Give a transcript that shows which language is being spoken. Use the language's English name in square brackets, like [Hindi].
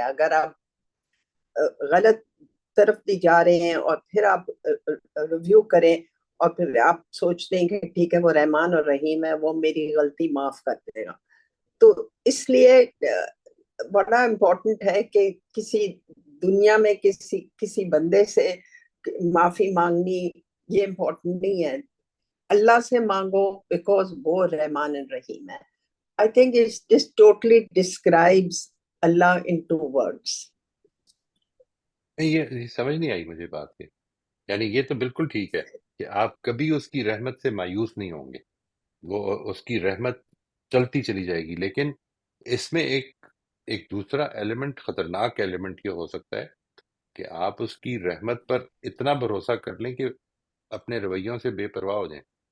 [Urdu] اگر آپ غلط طرف بھی جا رہے ہیں اور پھر آپ ریویو کریں اور پھر آپ سوچتے ہیں کہ ٹھیک ہے وہ رحمان اور رحیم ہے، وہ میری غلطی معاف کر دے گا. تو اس لیے بڑا امپورٹنٹ ہے کہ کسی دنیا میں کسی بندے سے معافی مانگنی یہ امپورٹنٹ نہیں ہے. اللہ سے مانگو بیکاز وہ رحمان الرحیم ہے. [English] I think it just totally describes Allah in 2 words. [Urdu] یہ سمجھ نہیں آئی مجھے بات کے، یعنی یہ تو بالکل ٹھیک ہے کہ آپ کبھی اس کی رحمت سے مایوس نہیں ہوں گے، وہ اس کی رحمت چلتی چلی جائے گی، لیکن اس میں ایک دوسرا ایلیمنٹ، خطرناک ایلیمنٹ یہ ہو سکتا ہے کہ آپ اس کی رحمت پر اتنا بھروسہ کر لیں کہ اپنے رویوں سے بے پرواہ ہو جائیں.